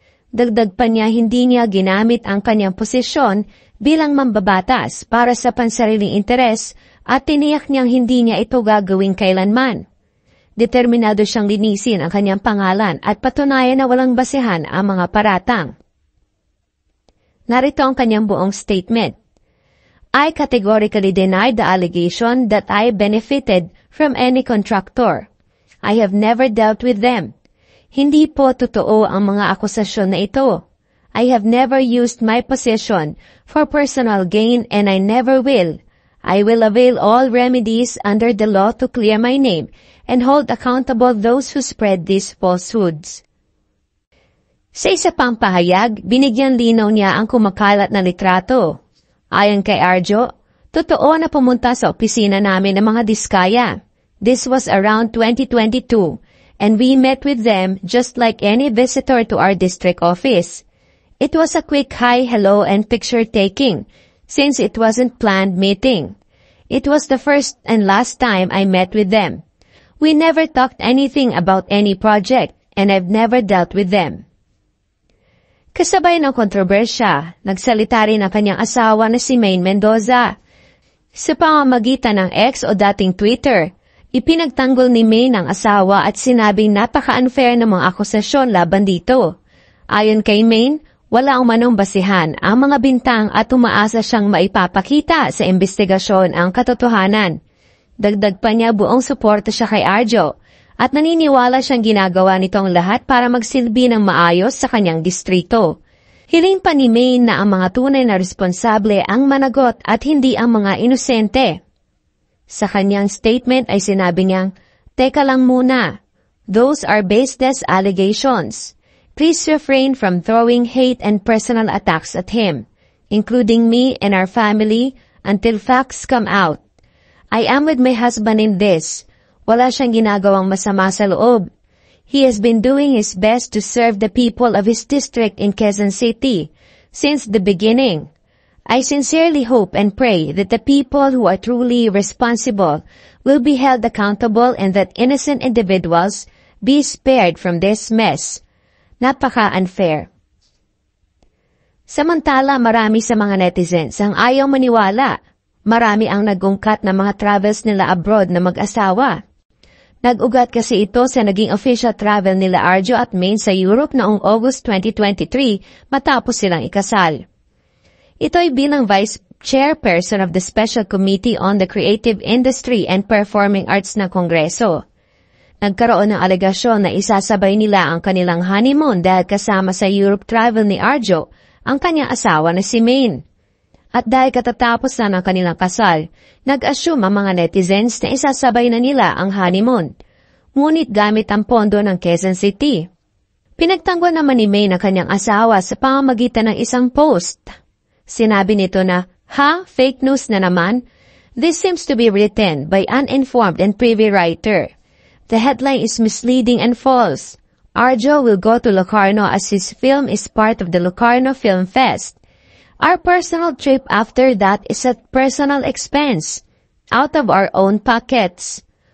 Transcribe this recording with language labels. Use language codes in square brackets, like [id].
[tl] Dagdag pa niya hindi niya ginamit ang kanyang posisyon bilang mambabatas para sa pansariling interes at tiniyak niyang hindi niya ito gagawin kailanman. Determinado siyang linisin ang kanyang pangalan at patunayan na walang basehan ang mga paratang. Narito ang kanyang buong statement. [en] I categorically deny the allegation that I benefited from any contractor. I have never dealt with them. [tl] Hindi po totoo ang mga akusasyon na ito. [en] I have never used my position for personal gain and I never will. I will avail all remedies under the law to clear my name and hold accountable those who spread these falsehoods. [tl] Sa isa pang pahayag, binigyan linaw niya ang kumakalat na litrato. Ayon kay Arjo, totoo na pumunta sa opisina namin ng mga diskaya. [en] This was around 2022, and we met with them just like any visitor to our district office. It was a quick hi, hello, and picture-taking, since it wasn't planned meeting. It was the first and last time I met with them. We never talked anything about any project, and I've never dealt with them. [tl] Kasabay ng kontrobersya, nagsalita rin ang kanyang asawa na si Maine Mendoza. Sa pamamagitan ng X o dating Twitter, ipinagtanggol ni Maine ang asawa at sinabing napaka-unfair ng mga akusasyon laban dito. Ayon kay Maine, wala umanong basihan ang mga bintang at umaasa siyang maipapakita sa investigasyon ang katotohanan. Dagdag pa niya buong suporta siya kay Arjo at naniniwala siyang ginagawa nitong lahat para magsilbi ng maayos sa kanyang distrito. Hiling pa ni Maine na ang mga tunay na responsable ang managot at hindi ang mga inosente. Sa kanyang statement ay sinabi niyang, "Teka lang muna. [en] Those are baseless allegations. Please refrain from throwing hate and personal attacks at him, including me and our family, until facts come out. I am with my husband in this. [tl] Wala siyang ginagawang masama sa loob. [en] He has been doing his best to serve the people of his district in Quezon City since the beginning. I sincerely hope and pray that the people who are truly responsible will be held accountable and that innocent individuals be spared from this mess. [tl] Napaka-unfair." Samantala, marami sa mga netizens ang ayaw maniwala. Marami ang nagungkat na mga travels nila abroad na mag-asawa. Nag-ugat kasi ito sa naging official travel nila Arjo at Maine sa Europe noong August 2023 matapos silang ikasal. Ito'y bilang Vice chairperson of the Special Committee on the Creative Industry and Performing Arts ng Kongreso. Nagkaroon ng alegasyon na isasabay nila ang kanilang honeymoon dahil kasama sa Europe travel ni Arjo ang kanyang asawa na si Maine. At dahil katatapos na ng kanilang kasal, nag-assume ang mga netizens na isasabay na nila ang honeymoon. Ngunit gamit ang pondo ng Quezon City. Pinagtanggol naman ni Maine ang kanyang asawa sa pamamagitan ng isang post. Sinabi nito na, "Ha? Fake news na naman? [en] This seems to be written by uninformed and privy writer. The headline is misleading and false. Arjo will go to Locarno as his film is part of the Locarno Film Fest. Our personal trip after that is at personal expense, out of our own pockets."